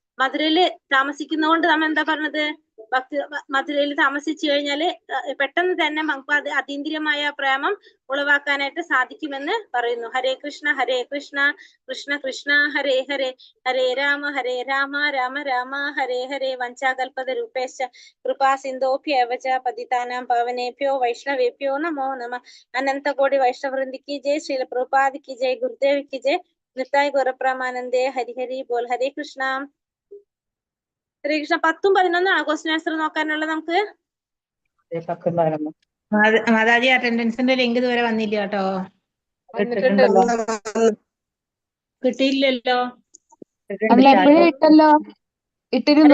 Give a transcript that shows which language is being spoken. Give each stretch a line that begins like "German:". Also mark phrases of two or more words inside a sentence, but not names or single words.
Malayalam: മധുരയില് താമസിക്കുന്നതുകൊണ്ട് നമ്മൾ എന്താ പറഞ്ഞത്? ഭക്തി മധുരയിൽ താമസിച്ചു കഴിഞ്ഞാല് പെട്ടെന്ന് തന്നെ നമുക്ക് അതീന്ദ്രിയമായ പ്രേമം ഉളവാക്കാനായിട്ട് സാധിക്കുമെന്ന് പറയുന്നു. ഹരേ കൃഷ്ണ കൃഷ്ണ കൃഷ്ണ ഹരേ ഹരേ, ഹരേ രാമ രാമ രാമ ഹരേ ഹരേ.
Sanskrit: वञ्चाकल्पत रूपेश कृपा सिन्धोभ्यवच पतितानां पावनेभ्यो वैष्णवेभ्यो नमो नम.
Hindi: अनन्तकोटि वैष्णवृन्दि की जय, श्रील प्रभुपाद की जय, गुरुदेव की जय,
Bangla: নিতায় গৌরপ্রমানন্দে, হরি হরি বোল.
Malayalam: ഹരേ കൃഷ്ണ. ഹരേ കൃഷ്ണ. 10ഉം 11
English: question answer
Malayalam: നോക്കാനുള്ളത് നമുക്ക്. മാതാജി അറ്റൻഡൻസിന്റെ ലിങ്ക് ഇതുവരെ വന്നില്ല കേട്ടോ. കിട്ടിയില്ലല്ലോ. അല്ല എപ്പോഴും ഇട്ടല്ലോ, ഇട്ടിരുന്നു.